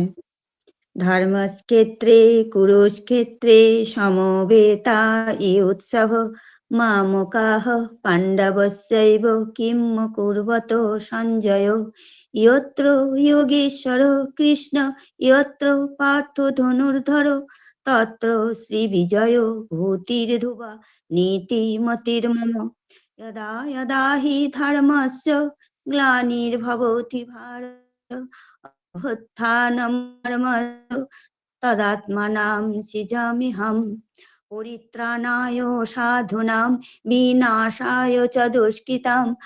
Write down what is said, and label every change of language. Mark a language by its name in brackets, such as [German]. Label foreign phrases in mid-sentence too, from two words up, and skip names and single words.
[Sanskrit] ধর্মক্ষেত্রে কুরুক্ষেত্রে সমবেতা ই উৎসব মামকাঃ পাণ্ডবস্যৈব কিম কুর্বত সঞ্জয় যত্র যোগেশ্বর কৃষ্ণ যত্র পার্থ ধনুর্ধর তত্র শ্রীবিজয় ভূতির্ধুবা নীতিমতির্মম यदा यदा हि धर्मस्य ग्लानिर्भवति भारत अभ्युत्थानं धर्मस्य तदात्मानं सृजाम्यहम् परित्राणाय साधूनां विनाशाय च दुष्कृतां